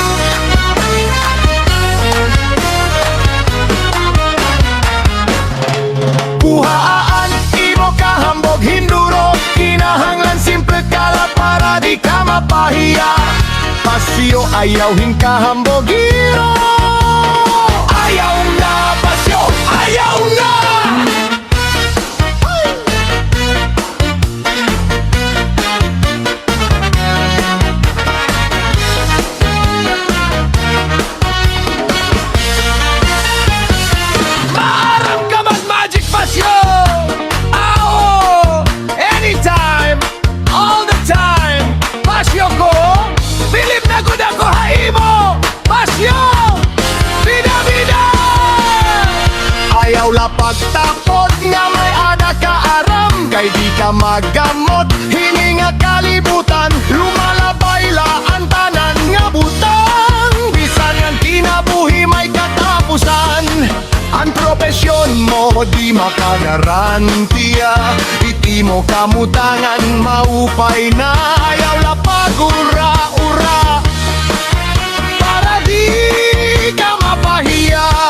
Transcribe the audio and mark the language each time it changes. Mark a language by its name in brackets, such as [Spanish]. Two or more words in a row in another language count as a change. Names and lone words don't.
[Waray] Kuhaan imo kahambog hinduro kinahanglan simple kala para di ka mapahiya pasyo ayaw hingkahambogiro ayaw na pasyo ayaw na Maaram ka mag-magic pasyo! [English] Ao! Anytime! All the time! [Waray] Pasyo ko! Bilib na gud ako haimo! Pasyo! Bida bida! ayaw la pagtapot nga may ada ka aram kay di ka magamot hininga kalibutan lumalabay laan tanan nga butang bisan ang kinabuhi may katapusan ang propesyon mo di makagarantiya iti mo kamutangan maupay na ayaw la pagura-ura para di ka mapahiya